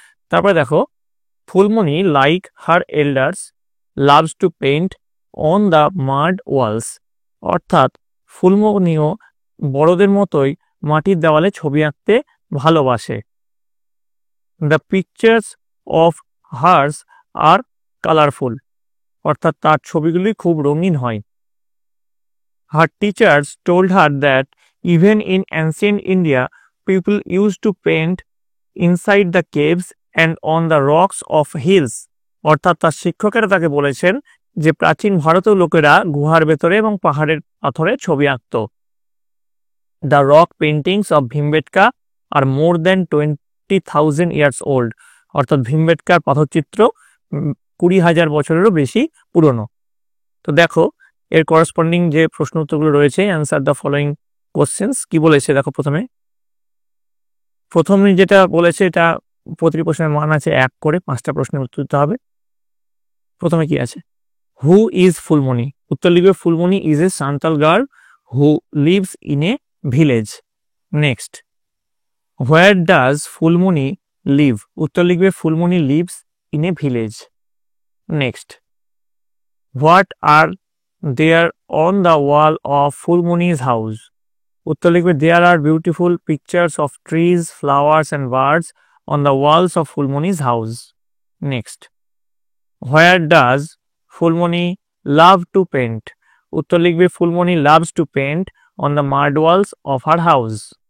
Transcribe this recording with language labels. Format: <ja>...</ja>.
<bn>তারপরে দেখো,</bn> <en>Phulmoni like her elders loves to paint on the mud walls,</en> <bn>অর্থাৎ ফুলমণিও বড়দের মতোই মাটির দেওয়ালে ছবি আঁকতে ভালোবাসে।</bn> <en>the pictures of hers are colourful,</en> <bn>অর্থাৎ তার ছবিগুলি খুব রঙিন হয়।</bn> <en>Her teachers told her that even in ancient India, people used to paint inside the caves and on the rocks of hills,</en> <bn>অর্থাৎ তার শিক্ষকেরা তাকে বলেছেন যে প্রাচীন ভারতীয় লোকেরা গুহার ভেতরে এবং পাহাড়ের পাথরে ছবি আঁকত।</bn> <en>The rock paintings of Bhimbetka are more than 20,000 years old,</en> <bn>অর্থাৎ ভীমবেটকার পাথরচিত্র 20,000 বছরেরও বেশি পুরনো। তো দেখো এর করসপন্ডিং যে প্রশ্ন উত্তরগুলো রয়েছে,</bn> <en>answer the following questions</en> <bn>কি বলেছে। দেখো প্রথমে যেটা বলেছে এটা প্রতিটি প্রশ্নের মান আছে 1 করে, 5টা প্রশ্নের উত্তর দিতে হবে। প্রথমে কি আছে,</bn> <en>who is Phulmoni,</en> <bn>উত্তর লিখবে</bn> <en>Phulmoni is a Santhal girl who lives in a village. Next, where does Phulmoni live,</en> <bn>উত্তর লিখবে</bn> <en>Phulmoni lives in a village. Next, what are there on the wall of Fulmoni's house,</en> <bn>উত্তর লিখবে</bn> <en>there are beautiful pictures of trees, flowers and birds on the walls of Fulmoni's house. Next, where does Fulmoni love to paint,</en> <bn>উত্তর লিখবে</bn> <en>Fulmoni loves to paint on the mud walls of her house.</en>